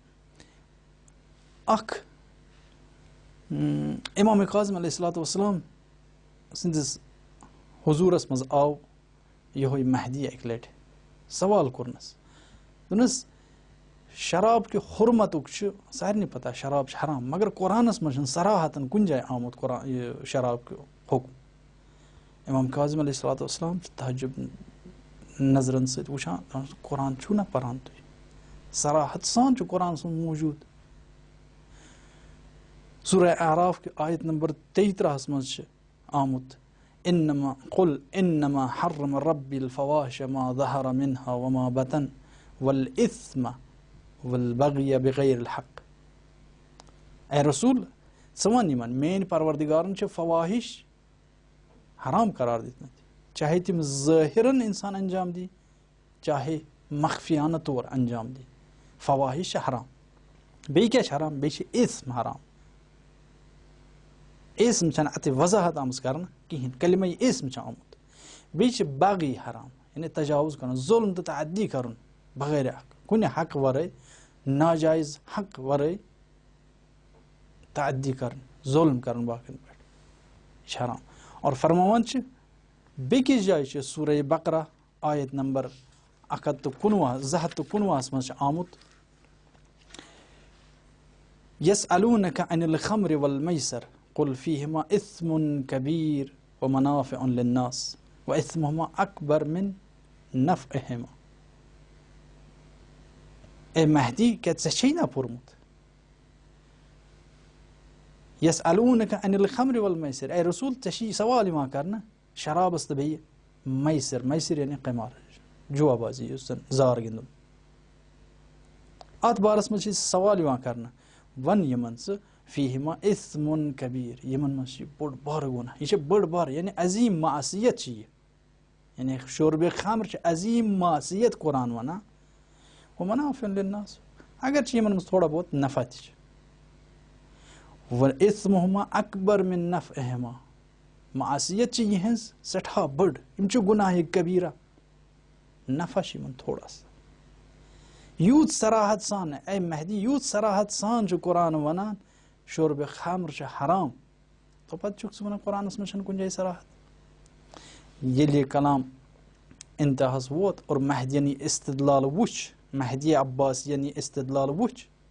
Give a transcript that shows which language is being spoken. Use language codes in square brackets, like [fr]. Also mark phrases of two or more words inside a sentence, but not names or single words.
[ks] اکھ امام کاظم [ar] علیہ الصلوۃ والسلام [ks] سٕنٛدِس حضوٗرس منٛز آو یِہوے مہدی اکہِ لٹہِ سوال کوٚرنس دوٚپنس شراب کہِ حُرمتُک چھُ سارنٕے پتہ شراب چھُ حرام مگر قرآنس منٛز چھُنہٕ صراحتن کُنہِ جایہِ آمُت یہِ شراب کیُ حُکم امام کاظم [ar] علیہ السلام [ks] تہجد نظرن سۭتۍ وٕچھان قرآن چھُو نہ پران تُہۍ صراحت سان چھُ قرآن سُنٛد موجوٗد سورہ اعراف کہِ آیت نمبر 33 منٛز چھِ آمُت [ar] انما قل انما حرم ربي الفواحش ما ظهر منها وما بطن والاثم والبغي بغير الحق [ks] اے رسول ژٕ وَن یِمن میٲنۍ پروردگارن چھِ فواحش حرام قرار دِتمٕتۍ چاہے تِم ظٲہِرن انسان انجام دی چاہے مخفیانہ طور انجام دی فواحش چھِ حرام بیٚیہِ کیٛاہ چھِ حرام بیٚیہِ چھِ اِثم حرام اِثم چھنہٕ اَتہِ وضاحت آمٕژ کرنہٕ کِہینۍ کلمہ اِثم چھُ آمُت بیٚیہِ چھِ باغی حرام یعنی تجاوُز کرُن ظُلم تہٕ تعدی کرُن بغٲر حق کُنہِ حق ورٲے ناجایز حق ورٲے تعدی کرٕنۍ ظُلم کرُن باقین پٮ۪ٹھ یہِ چھِ حرام اور فرماوان چھِ بیٚکِس جایہِ چھِ سورہ بقرہ آیت نمبر 219 منٛز چھُ آمُت [ar] یسألونک عن الخمر والمیسر قل فیہما اثم کبیر ومنافع للناس واثمہما اکبر من نفعہما [ks] اے مہدی کیٛاہ ژےٚ چھے نا پوٚرمُت [ar] یسألونک عن الخمر والمیسر [ks] اے رسول ژےٚ چھِ یہِ سوال یِوان کرنہٕ شرابس تہٕ بیٚیہِ میسر یعنی قمار جُوا بازی یُس زن زار گِنٛدُن اتھ بارس منٛز چھِ سوال یِوان کرنہٕ ون یِمن ژٕ [ar] فیہما اثم کبیر [ks] یِمن منٛز چھِ بوٚڑ بارٕ گۄناہ یہِ چھِ بٔڑ بارٕ یعنی عظیٖم معصیت چھِ یہِ یعنی شربِ خمر چھِ عظیٖم معصیت قرآن ونان [ar] ومنافع للناس [ks] اگر چھِ یِمن منٛز تھوڑا بہت نفع تہِ چھِ [ar] واثمہما اکبر من نفعہما [ks] معصیت چھِ یِہنٛز سٮ۪ٹھاہ بٔڑ یِم چھِ گُناہہِ کبیٖرہ نفع چھِ یِمن تھوڑا سا یوٗت صراحت سان اے مہدی یوٗت صراحت سان چھُ قرآن ونان شربِ خمر چھِ حرام تہٕ پتہٕ چھُکھ ژٕ ونان قرآنس منٛز چھنہٕ کُنہِ جایہِ صراحت ییٚلہِ یہِ کلام انتہاہس ووت اور مہدین یہِ استدلال وُچھ مہدی عباسین یہِ استدلال وُچھ